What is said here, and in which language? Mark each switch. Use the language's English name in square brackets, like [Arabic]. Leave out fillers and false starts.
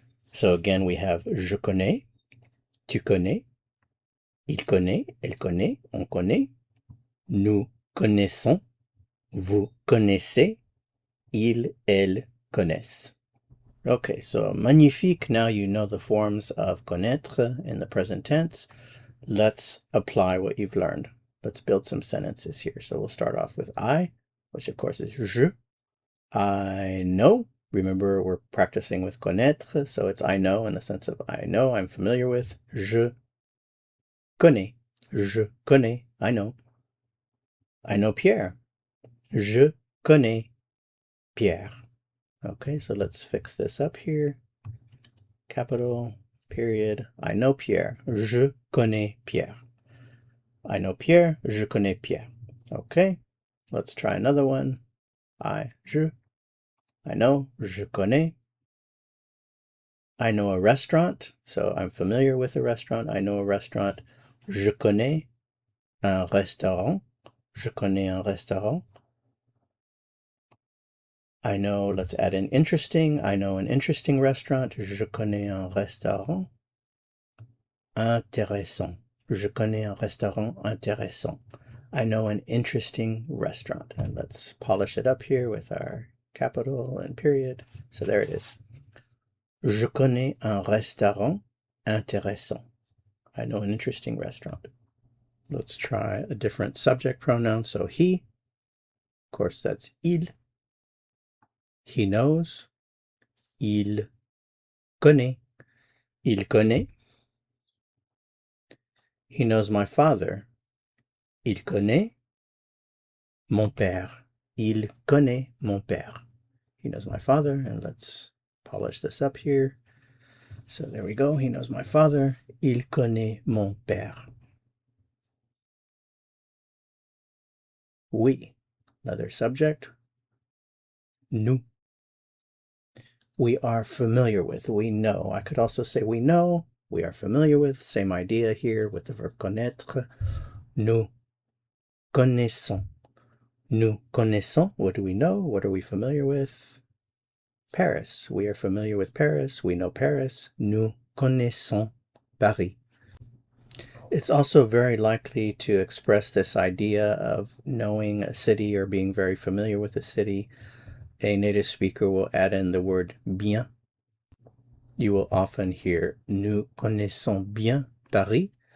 [English] So again, we have [French] je connais, tu connais, il connaît, elle connaît, on connaît, nous connaissons, vous connaissez, ils, elles connaissent. [English] Okay, so magnifique. Now you know the forms of connaître in the present tense. Let's apply what you've learned. Let's build some sentences here. So we'll start off with I, which of course is je. I know. Remember, we're practicing with connaître, so it's I know in the sense of I know, I'm familiar with. [French] Je connais. Je connais. [English] I know. I know Pierre. [French] Je connais Pierre. [English] Okay, so let's fix this up here. Capital period. I know Pierre. [French] Je connais Pierre. [English] I know Pierre. [French] Je connais Pierre. [English] Okay, let's try another one. Je. I know. [French] Je connais. [English] I know a restaurant, so I'm familiar with a restaurant. I know a restaurant. [French] Je connais un restaurant. Je connais un restaurant. [English] I know, let's add in interesting. I know an interesting restaurant. [French] Je connais un restaurant intéressant. Je connais un restaurant intéressant. [English] I know an interesting restaurant. And let's polish it up here with our capital and period. So there it is. [French] Je connais un restaurant intéressant. [English] I know an interesting restaurant. Let's try a different subject pronoun. So he, of course, that's il. He knows. [French] Il connaît. Il connaît. [English] He knows my father. [French] Il connaît mon père. Il connaît mon père. [English] He knows my father. And let's polish this up here. So there we go. He knows my father. [French] Il connaît mon père. [English] We. Another subject. Nous. We are familiar with. We know. I could also say we know. We are familiar with. Same idea here with the verb connaître. [French] Nous connaissons. Nous connaissons. [English] What do we know? What are we familiar with? Paris. We are familiar with Paris. We know Paris. [French] Nous connaissons Paris. [English] It's also very likely to express this idea of knowing a city or being very familiar with a city. A native speaker will add in the word bien. You will often hear [French] Nous connaissons bien Paris.